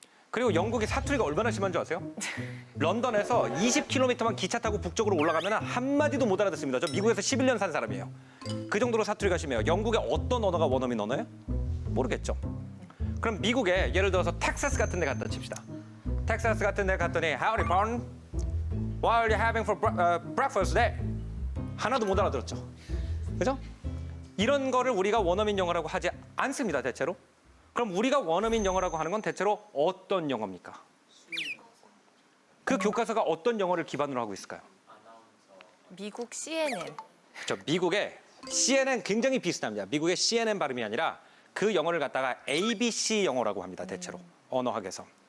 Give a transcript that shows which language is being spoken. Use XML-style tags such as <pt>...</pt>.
<ko>그리고 영국의 사투리가 얼마나 심한 줄 아세요? 런던에서 20km만 기차 타고 북쪽으로 올라가면 한마디도 못 알아듣습니다. 저 미국에서 11년 산 사람이에요. 그 정도로 사투리가 심해요. 영국의 어떤 언어가 원어민 언어예요? 모르겠죠. 그럼 미국에 예를 들어서 텍사스 같은 데 갖다 칩시다. 텍사스 같은 데 갔더니 Howdy, Pond.</ko> <en>What are you having for breakfast today?</en> <ko>하나도 못 알아들었죠. 그죠? 이런 거를 우리가 원어민 영어라고 하지 않습니다, 대체로. 그럼 우리가 원어민 영어라고 하는 건 대체로 어떤 영어입니까? 그 교과서가 어떤 영어를 기반으로 하고 있을까요? 미국 CNN. 저 미국의 CNN 굉장히 비슷합니다. 미국의 CNN 발음이 아니라 그 영어를 갖다가 ABC 영어라고 합니다, 대체로. 언어학에서.</ko>